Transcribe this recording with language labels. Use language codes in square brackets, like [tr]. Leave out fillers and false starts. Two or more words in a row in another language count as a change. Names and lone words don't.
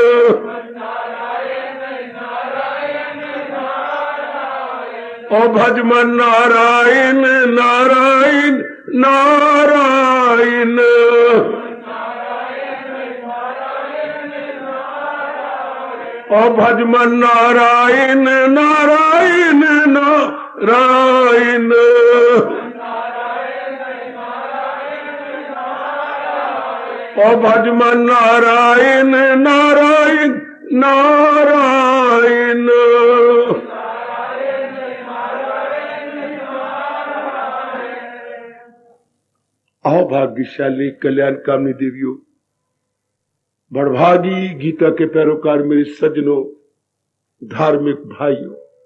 [hi] ओ भजमन नारायण नारायण नारायण ओ भजमन नारायण नारायण नारायण ओ भजमन नारायण नारायण नारायण आओ भाग्यशाली कल्याणकामिनी देवियों, बड़भागी गीता के पैरोकार मेरे सज्जनों, धार्मिक भाइयों,